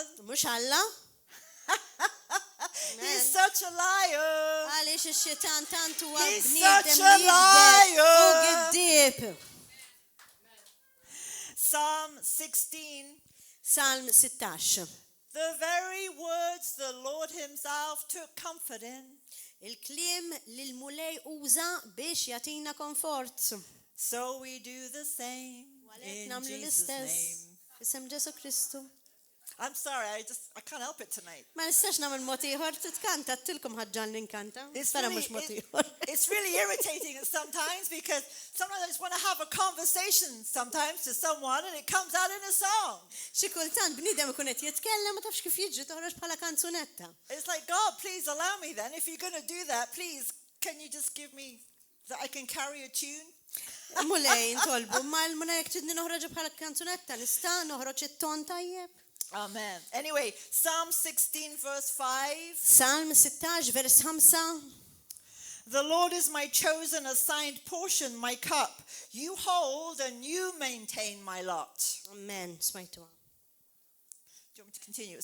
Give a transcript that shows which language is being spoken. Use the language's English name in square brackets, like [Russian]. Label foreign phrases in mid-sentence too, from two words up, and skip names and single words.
[Maltese] Mhux Alla? [English] He's such a liar. [Maltese] Għaliex ix-xitan tant huwa [English] He's [Maltese] bniedem [English] such a [Maltese] li jikdeb u [English] liar. [Maltese] giddieb. [English] Psalm 16. [Maltese] Salm 16. [English] The very words the Lord himself took comfort in. [Maltese] Il-kliem li l-mulej uża biex jagħtina komfort. [English] So we do the same [Maltese] Għalhekk [English] in [Maltese] nagħmlu [English] Jesus' [Maltese] l-istess. [English] name. [Maltese] Isem Ġesu Kristu. [English] I'm sorry, I can't help it tonight. [Maltese] Ma nistax nagħmel mod ieħor titkanta tilkom ħaġġan ninkanta. [English] It's [Maltese] Tara [English] really, [Maltese] mhux mod ieħor. [English] it's really irritating sometimes because sometimes I just want to have a conversation sometimes to someone and it comes out in a song. [Maltese] Xi kultant bniedem ikun qed jitkellem ma tafx kif jiġri toħroġ bħala kanzunetta. [English] It's like, God, please allow me then. If you're going to do that, please, can you just give me that I can carry a tune? [Maltese] Mulej intolbu, ma l-muna jek tidni noħroġ bħala kanzunetta, nista' noħroġ it-ton tajjeb. [English] Amen. Anyway, Psalm 16 verse 5. [Maltese] Salm 16 vers 5. [English] The Lord is my chosen assigned portion, my cup. You hold and you maintain my lot. [Maltese] Amen. Smajtu. [English] Do you want me to continue?